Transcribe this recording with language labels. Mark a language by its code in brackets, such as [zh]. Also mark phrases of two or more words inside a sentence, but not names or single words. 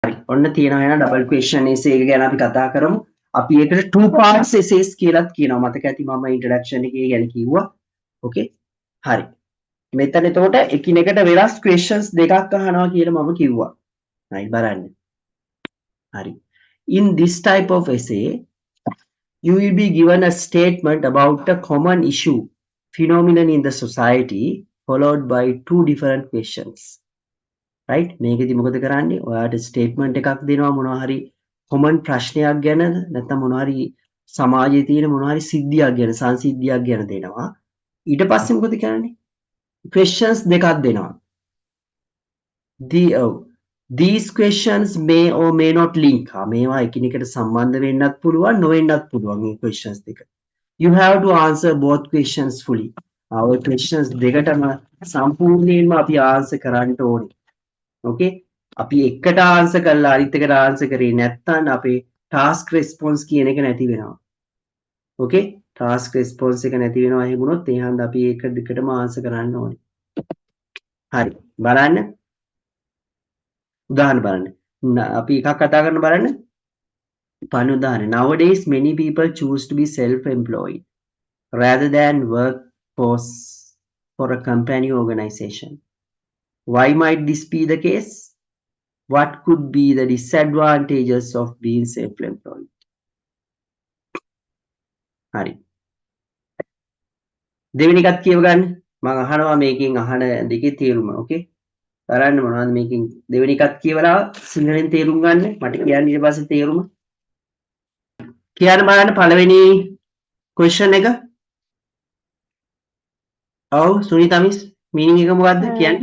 [si] හරි. ඔන්න තියෙනවා එහෙනම් [en] double question essay [si] එක ගැන අපි කතා කරමු. අපි ඒකට [en] two parts essays [si] කියලාත් කියනවා. මතක ඇති මම introduction එකේ ගැන කිව්වා. Okay. හරි. මෙතන එතකොට එකිනෙකට වෙනස් questions දෙකක් අහනවා කියලා මම කිව්වා. right බලන්න. හරි. [en] In this type of essay, you will be given a statement about a common issue, phenomenon in the society, followed by two different questions. [si] right මේකෙදි මොකද කරන්නේ ඔයාලට ස්ටේට්මන්ට් එකක් දෙනවා මොනවා හරි කොමන් ප්‍රශ්නයක් ගැන නැත්නම් මොනවා හරි සමාජයේ තියෙන මොනවා හරි සිද්ධියක් ගැන සංසිද්ධියක් ගැන දෙනවා ඊට පස්සේ මොකද කරන්නේ questions දෙකක් දෙනවා [en] these questions may or may not link [si] මේවා එකිනෙකට සම්බන්ධ වෙන්නත් පුළුවන් නොවෙන්නත් පුළුවන් මේ questions දෙක [en] you have to answer both questions fully our questions [si] දෙකටම සම්පූර්ණයෙන්ම අපි answer කරන්න ඕනේ okay අපි එකට ආන්සර් කරලා අනිත් එකට ආන්සර් කරේ නැත්නම් අපේ ටාස්ක් රෙස්පොන්ස් කියන එක නැති වෙනවා okay ටාස්ක් රෙස්පොන්ස් එක නැති වෙනවා එහෙම වුණොත් ඒ හන්ද අපි ඒක දෙකටම ආන්සර් කරන්න ඕනේ හරි බලන්න උදාහරණ බලන්න අපි එකක් කතා කරන බලන්න පළවෙනි උදාහරණ [en] nowadays many people choose to be self employed rather than work for a company organization why might this be the case what could be the disadvantages of being self-employed [si] hari දෙවෙනි එකත් කියව ගන්න මම අහනවා මේකෙන් අහන දෙකේ තේරුම ඕකේ බලන්න මොනවද මේකෙන් දෙවෙනි එකත් කියවලා සිංහලෙන් තේරුම් ගන්න මට කියන්න ඊට පස්සේ තේරුම කියන්න බලන්න පළවෙනි ක්වෙස්චන් එක ඔව් සුනිතා මිස් මීනින් එක මොකද්ද කියන්නේ